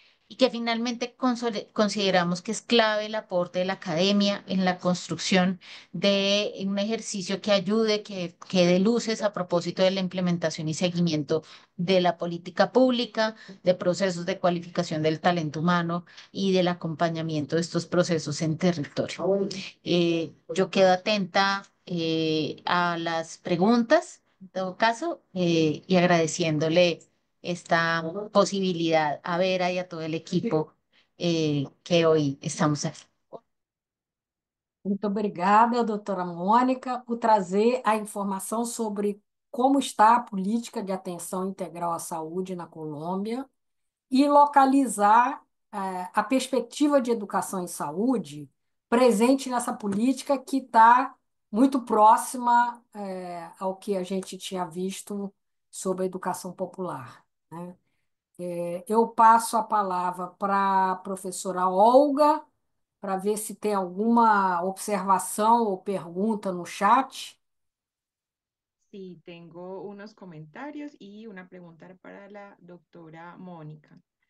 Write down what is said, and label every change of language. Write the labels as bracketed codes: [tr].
[es] y que finalmente consideramos que es clave el aporte de la academia en la construcción de un ejercicio que ayude, que dé luces a propósito de la implementación y seguimiento de la política pública, de procesos de cualificación del talento humano y del acompañamiento de estos procesos en territorio. Yo quedo atenta a las preguntas, en todo caso, y agradeciéndole esta posibilidad a Vera y a todo el equipo que hoy estamos aquí. [pt] Muito obrigada, doutora Mônica, por trazer a informação sobre como está a política de atenção integral à saúde na Colômbia e localizar a perspectiva de educação em saúde presente nessa política que está muito próxima ao que a gente tinha visto sobre a educação popular, né? Eu passo a palavra para a professora Olga, para ver se tem alguma observação ou pergunta no chat. [es] Sí, tengo unos comentarios y una pregunta para la doctora Mónica.